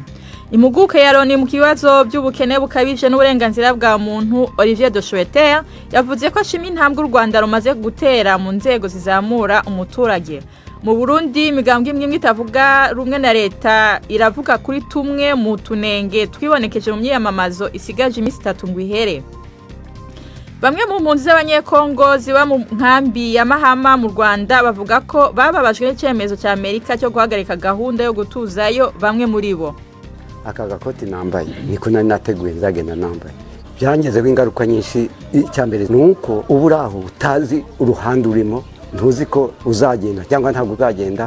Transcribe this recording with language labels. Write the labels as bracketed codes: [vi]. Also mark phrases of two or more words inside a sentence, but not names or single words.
[rw] Impuguke ya Loni mu kibazo by'ubukene bukabije n'uburenganzira bwa muntu, Olivier de Schutter yavuze ko ashima intambwe u Rwanda rumaze gutera mu nzego zizamura umuturage. [rn] Mu Burundi imigambwe imwe itavuga rumwe na leta iravuga kuri tumwe mu tunenge twibonekeje mu myiyamamazo isigaje imisi 3 ngo ihere. [rw] Bamwe mu mpunzi z'abanyekongo ziba mu nkambi ya Mahama mu Rwanda bavuga ko bababajwe n'icyemezo cya Amerika cyo guhagarika gahunda yo gutuzayo bamwe muri bo. Aka gakoti nambaye niko nari nateguye nzagenda nambaye. Byangezeho ingaruka nyinshi. Icyambere nuko uburaho utazi uruhande urimo, ntuzi ko uzagenda cyangwa ntabwo uzagenda.